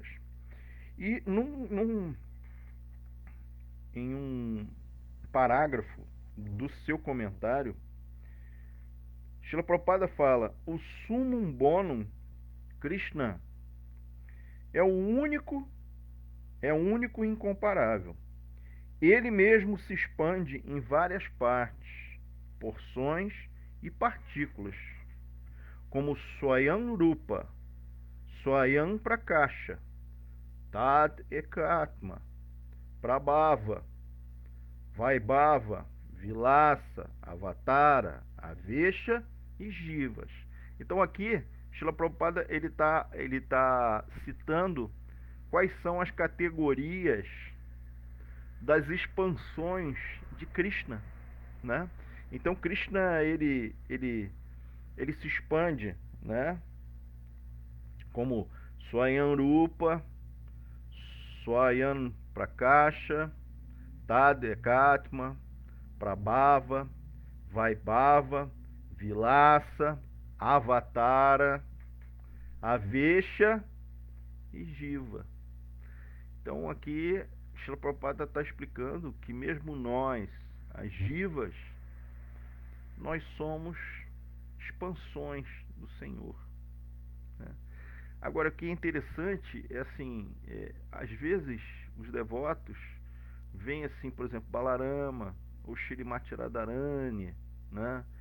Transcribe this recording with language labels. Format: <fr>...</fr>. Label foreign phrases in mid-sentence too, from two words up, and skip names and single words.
<pt>E em um parágrafo do seu comentário, Srila Prabhupada fala: o</pt> <la>Summum Bonum</la> <pt>Krishna é único e incomparável. Ele mesmo se expande em várias partes, porções e partículas, como Swayam Rupa, Swayam Prakasha, Tad Ekatma, Prabhava, Vaibhava, Vilasa, Avatara, Avesha e Jivas. Então aqui, Srila Prabhupada ele tá citando quais são as categorias das expansões de Krishna, né? Então Krishna ele se expande, né? Como Swayam Rupa, Swayam Prakasha, Tadekatma, Prabhava, Vaibhava, Vilasa, Avatara, Avesha e Jiva. Então aqui Srila Prabhupada está explicando que mesmo nós, as Jivas, nós somos expansões do Senhor, né? Agora, o que é interessante é assim, às vezes os devotos veem assim, por exemplo, Balarama ou Shrimati Radharani, né?</pt>